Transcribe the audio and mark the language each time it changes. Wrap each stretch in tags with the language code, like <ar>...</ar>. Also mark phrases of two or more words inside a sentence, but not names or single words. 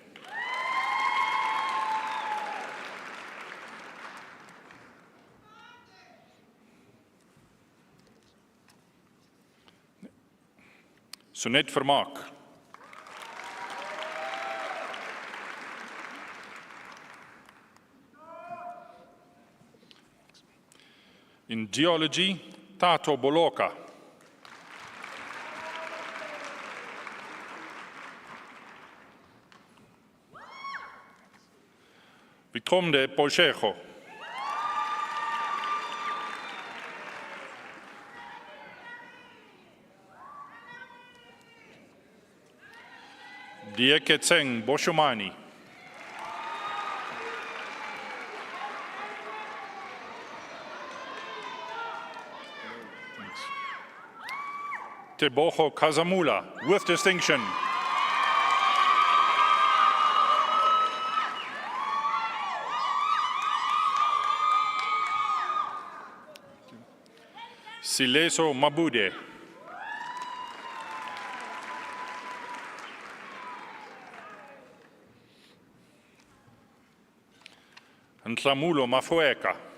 <en>Sonet Vermaak. In geology, Tato Boloka. Vikromde Polchejo. Dieketseng Boshomani. Teboho Kazamula, with distinction. Sileso Mabude. Ntlamulo Mafueka.</en>